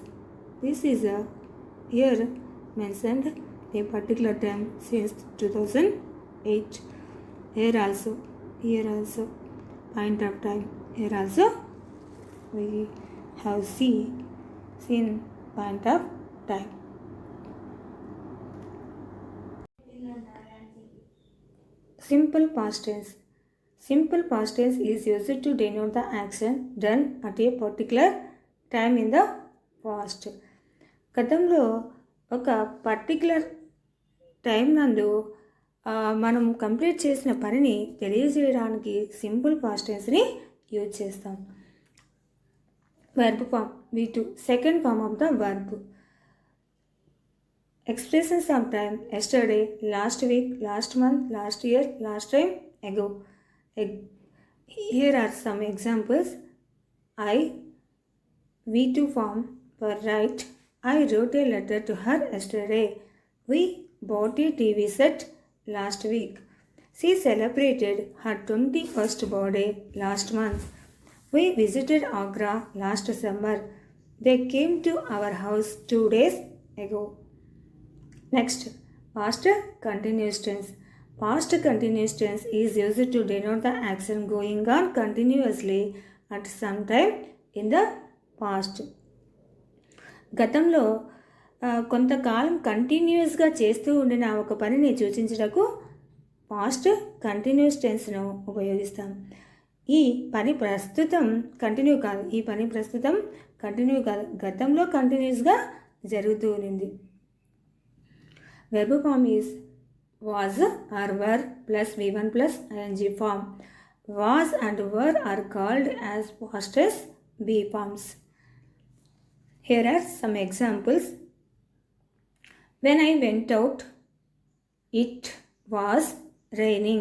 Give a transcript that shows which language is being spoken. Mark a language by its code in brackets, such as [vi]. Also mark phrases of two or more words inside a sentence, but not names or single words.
[en] This is here mentioned a particular time since 2008. Here also point of time. Here also we have seen point of time. Simple past tense. Simple past tense is used to denote the action done at a particular time in the past. [te] గతంలో ఒక [en] particular time [te] నందు మనం కంప్లీట్ చేసిన పనిని తెలియజేయడానికి [en] simple past tenseni use [te] చేస్తాం. [en] verb form V2 second form of the verb. Expressions of time: yesterday, last week, last month, last year, last time, ago. Here are some examples. I V2 form for write. I wrote a letter to her yesterday. We bought a TV set last week. She celebrated her 21st birthday last month. We visited Agra last summer. They came to our house 2 days ago. Next, past continuous tense. Past continuous tense is used to denote the action going on continuously at some time in the past. [te] గతంలో కొంతకాలం కంటిన్యూస్గా చేస్తూ ఉండిన ఒక పనిని సూచించుటకు [en] past continuous tensenu [te] ఉపయోగిస్తాం. ఈ పని ప్రస్తుతం కంటిన్యూ కాదు, గతంలో కంటిన్యూస్గా జరుగుతూ ఉంది. [en] Verb form is was or were plus V1 plus ing form. Was and were are called as past tense B forms. Here are some examples. When I went out, it was raining.